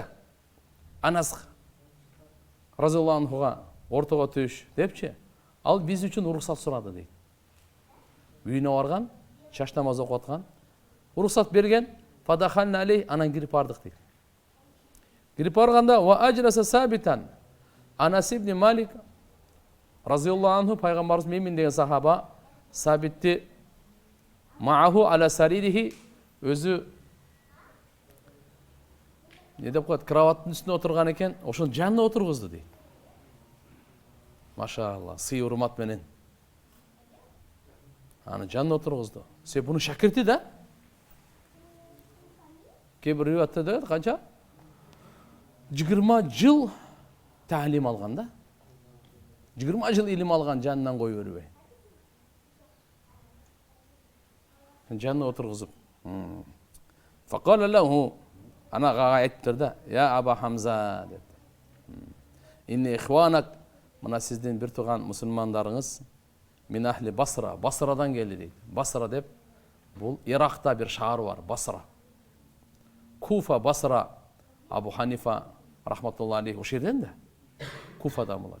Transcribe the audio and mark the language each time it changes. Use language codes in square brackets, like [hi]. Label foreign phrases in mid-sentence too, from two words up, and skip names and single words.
[ky] Анас [ar] رضي الله عنه [ky] ортого түш депчи. Ал биз үчүн уруксат сурады дейт. Үйүнө барган, чач намаз окуп аткан. Уруксат берген, [ar] فدخلنا عليه, [ky] анан кирип бардык дейт. [ar] Кирип барганда وأجلس ثابتا. [ky] Анас ибн Малик [ar] رضي الله عنه [ky] пайгамбарыбыз менин деген сахаба Сабитти [ar] معه على سريره [ky] өзү не деп коет, кроваттын үстүнө отурган экен, ошонун жанына отургузду дейт. Машалла, сый урмат менен. Аны жанына отургузду. Себеби бунун шакирти да. Кээ бир риwayatта дейт, канча? 20 жыл таалим алган да. 20 жыл илим алган, жанынан коюп бербей. Жанына отургузуп. [ar] فقال له, [ky] ана ага айттыр да, я Аба Хамза деп. [ar] إن إخوانك, [ky] мына сиздин бир тууган мусулмандарыңыз [ar] من أهل البصرة, [ky] Басрадан келди дейт. Басра деп бул Иракта бир шаар бар, Басра. Куфа, Басра, Абу Ханифа [ar] رحمة الله عليه [ky] ошол жерден да. Куфадан булат.